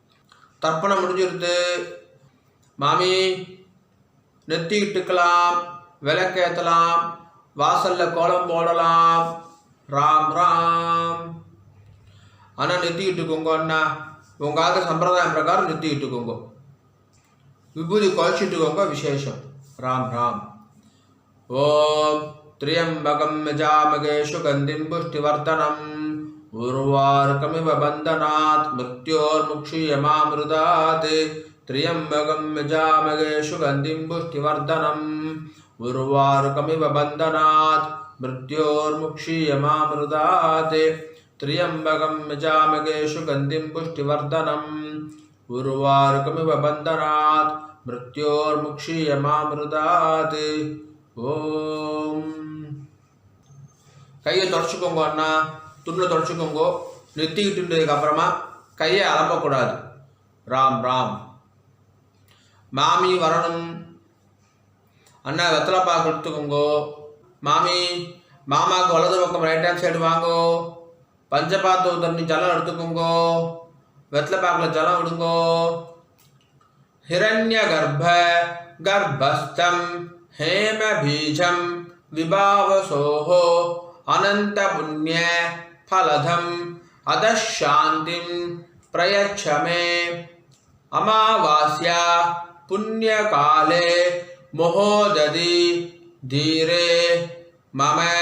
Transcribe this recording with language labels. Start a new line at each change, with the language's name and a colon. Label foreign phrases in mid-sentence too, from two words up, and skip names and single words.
Tamil: தர்ப்பணம் முடிஞ்சிருது. மாமி நெத்தி இட்டுக்கலாம். விளக்கேற்றலாம், வாசலில் கோலம் போடலாம். ராம் ராம். ஆனால் நிறுத்திக்கிட்டுக்கோங்க அண்ணா, உங்கள் ஆக சம்பிரதாயம் பிரகாரம் நிறுத்திக்கிட்டுக்கோங்க. விபூதி குறைச்சிட்டுக்கோங்க, விசேஷம். ராம் ராம்.
Sanskrit: ஓம் त्र्यंबकं यजामहे सुगन्धिं पुष्टिवर्धनम् उर्वारुकमिव बन्धनात् मृत्योर्मुक्षीयमामृतात् त्र्यंबकं यजामहे सुगन्धिं पुष्टिवर्धनम् उर्वारुकमिव बन्धनात् मृत्योर्मुक्षीयमामृतात् त्र्यंबकं यजामहे सुगन्धिं पुष्टिवर्धनम् उर्वारुकमिव बन्धनात् मृत्योर्मुक्षीयमामृतात्.
Tamil: ஓம். கையை தொடச்சிக்கோங்க அண்ணா, துணில் தொடச்சிக்கோங்க. நிறுத்திக்கிட்டுன்றதுக்கு அப்புறமா கையை அலப்பக்கூடாது. ராம் ராம். மாமி வரணும் அண்ணா, வெத்தலை பாக்கு எடுத்துக்கோங்க. மாமி, மாமாவுக்கு வலது பக்கம்
English: right hand side
Tamil: வாங்கோ. பஞ்சபாத்து தண்ணி ஜலம் எடுத்துக்கோங்க. வெத்தலை பாக்கில் ஜலம் விடுங்கோ.
Sanskrit: हिरण्य गर्भ गर्भस्थम् हेम बीजम विभावसोहो अनंत पुण्य फलधम अदशांतिम प्रयच्छ मे अमावास्या पुण्य काले महोदधि धीरे मम